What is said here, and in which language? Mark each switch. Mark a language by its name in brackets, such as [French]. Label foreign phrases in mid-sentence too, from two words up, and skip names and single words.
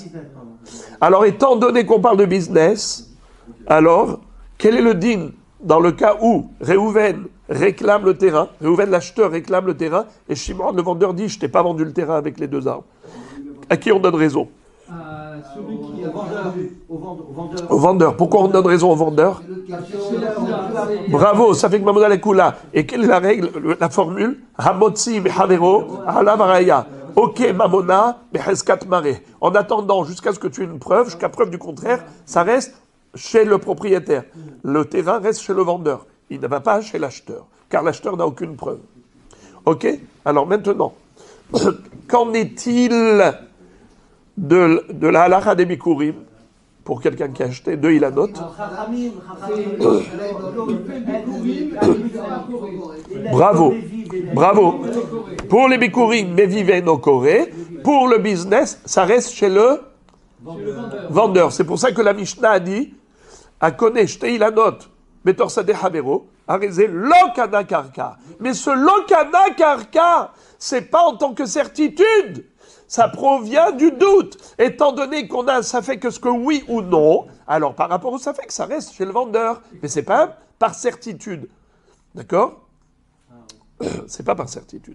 [French] Alors, étant donné qu'on parle de business, alors, quel est le din dans le cas où Réhouven réclame le terrain, Réhouven l'acheteur réclame le terrain, et Shimon le vendeur dit « je t'ai pas vendu le terrain avec les 2 arbres ». À qui on donne raison? Celui qui est vendeur. Au vendeur. Pourquoi on donne raison au vendeur? Bravo, ça fait que [Hebrew] ממונא לקולא. [French] Et quelle est la règle, la formule? [Hebrew] המוציא מחברו עליו הראיה. Ok, ממונא בחזקת מריה. [French] En attendant, jusqu'à ce que tu aies une preuve, jusqu'à preuve du contraire, ça reste chez le propriétaire. Le terrain reste chez le vendeur. Il ne va pas chez l'acheteur, car l'acheteur n'a aucune preuve. Ok? Alors maintenant, qu'en est-il de la halakha des bikurim pour quelqu'un qui a acheté 2 ilanot? Bravo. Pour les bikurim, [Hebrew] מביא ואינו קורא. [French] Pour le business, ça reste chez le vendeur. C'est pour ça que la Mishnah a dit [Hebrew] הקונה שני אילנות בתוך שדה חבירו הרי זה לא קנה קרקע. [French] Mais ce [Hebrew] לא קנה קרקע, [French] c'est pas en tant que certitude. Ça provient du doute. Étant donné qu'on a un safek que ce que oui ou non, alors par rapport au safek, ça reste chez le vendeur. Mais c'est pas par certitude. D'accord? C'est pas par certitude.